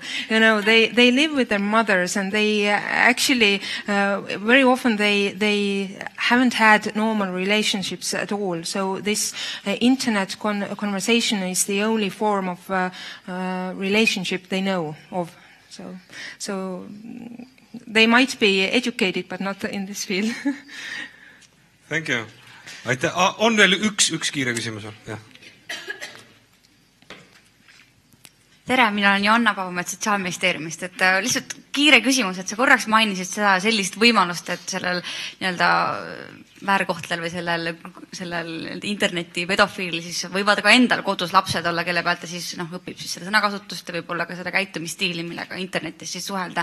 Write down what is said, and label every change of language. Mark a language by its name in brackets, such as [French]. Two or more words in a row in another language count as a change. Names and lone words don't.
[English] You know, they live with their mothers, and they actually very often they haven't had normal relationships at all. So this internet conversation is the only form of relationship they know of. So they might be educated, but not in this field. Thank you. [Estonian] Aitäh. On veel üks kiire küsimus? Jah. Tere, mina olen Joanna Paumet Sotsiaalministeeriumist. Et lihtsalt kiire küsimus, et sa korraks mainisid seda sellist võimalust, et sellel nii-öelda väärkohtlel või sellel interneti pedofiili siis võivad ka endal kodus lapsed olla, kelle pealt ta siis õpib siis seda sõnakasutust ja võib-olla ka seda käitumisstiili, millega internetis siis suhelda.